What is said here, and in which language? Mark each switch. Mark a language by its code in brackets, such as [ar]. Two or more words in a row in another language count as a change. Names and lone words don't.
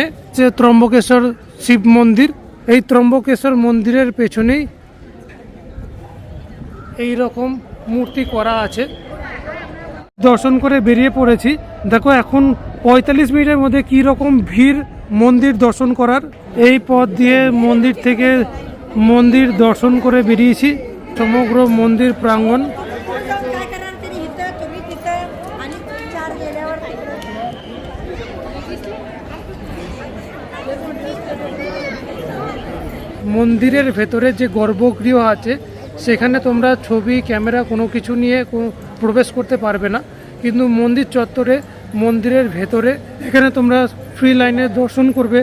[bn] যে ত্রম্বকেশ্বর শিব মন্দির, এই ত্রম্বকেশ্বর মন্দিরের পেছনেই এই রকম মূর্তি করা আছে। দর্শন করে বেরিয়ে পড়েছি। দেখো এখন 45 মিনিটের মধ্যে কী রকম ভিড় মন্দির দর্শন করার। এই পথ দিয়ে মন্দির থেকে মন্দির দর্শন করে বেরিয়েছি। সমগ্র মন্দির প্রাঙ্গণ [mr] काय करणार तरी इथं तुम्ही तिथं आणि 4 गेल्यावर [bn] মন্দিরের ভেতরে যে গর্ভগৃহ আছে সেখানে তোমরা ছবি ক্যামেরা কোনো কিছু নিয়ে প্রবেশ করতে পারবে না, কিন্তু মন্দির চত্বরে মন্দিরের ভেতরে এখানে তোমরা ফ্রি লাইনে দর্শন করবে।